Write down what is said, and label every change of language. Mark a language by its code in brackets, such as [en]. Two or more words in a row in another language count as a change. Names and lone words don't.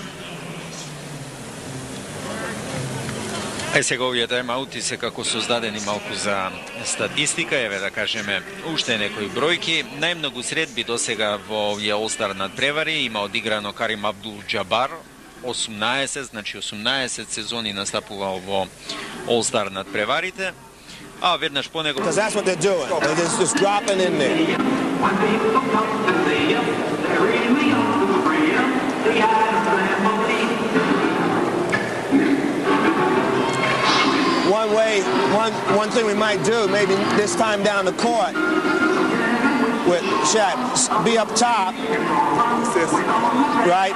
[mk] Сега овие тайм-аути се како создадени малку за статистика, еве да кажеме уште некои бројки. Најмногу средби досега во овие All-Star надпревари има одиграно Карим Абдул-Џабар, 18, значи 18 сезони настапувал во All-Star надпреварите, а веднаш по него... [en] Because that's what they're doing. They're just dropping in there. One thing we might do, maybe this time down the court, with Shaq, be up top, right?